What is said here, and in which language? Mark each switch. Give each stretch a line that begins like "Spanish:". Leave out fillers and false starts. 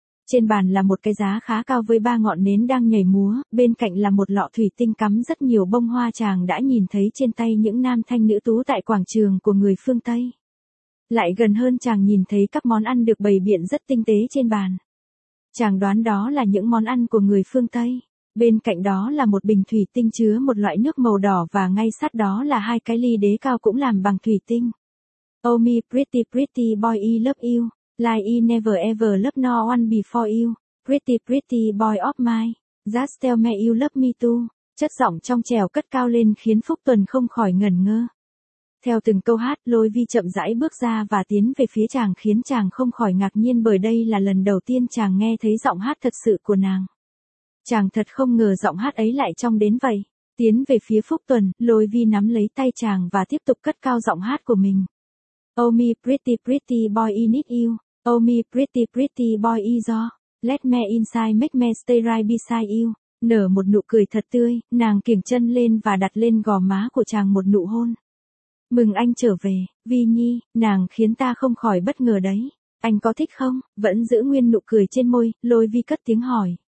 Vietnamese: Trên bàn là một cái giá khá cao với ba ngọn nến đang nhảy múa, bên cạnh là một lọ thủy tinh cắm rất nhiều bông hoa chàng đã nhìn thấy trên tay những nam thanh nữ tú tại quảng trường của người phương Tây. Lại gần hơn chàng nhìn thấy các món ăn được bày biện rất tinh tế trên bàn. Chàng đoán đó là những món ăn của người phương Tây. Bên cạnh đó là một bình thủy tinh chứa một loại nước màu đỏ và ngay sát đó là hai cái ly đế cao cũng làm bằng thủy tinh.
English: Oh me pretty pretty boy I love you. Like I never ever love no one before you, pretty pretty boy of mine, just tell me you love me too.
Vietnamese: Chất giọng trong trẻo cất cao lên khiến Phúc Tuần không khỏi ngẩn ngơ. Theo từng câu hát, Lôi Vi chậm rãi bước ra và tiến về phía chàng khiến chàng không khỏi ngạc nhiên bởi đây là lần đầu tiên chàng nghe thấy giọng hát thật sự của nàng. Chàng thật không ngờ giọng hát ấy lại trong đến vậy. Tiến về phía Phúc Tuần, Lôi Vi nắm lấy tay chàng và tiếp tục cất cao giọng hát của mình.
English: Oh me pretty pretty boy I need you. Oh me pretty pretty boy is all, let me inside make me stay right beside you,
Vietnamese: nở một nụ cười thật tươi, nàng kiểng chân lên và đặt lên gò má của chàng một nụ hôn. Mừng anh trở về, Vi Nhi, nàng khiến ta không khỏi bất ngờ đấy, anh có thích không, vẫn giữ nguyên nụ cười trên môi, Lôi Vi cất tiếng hỏi.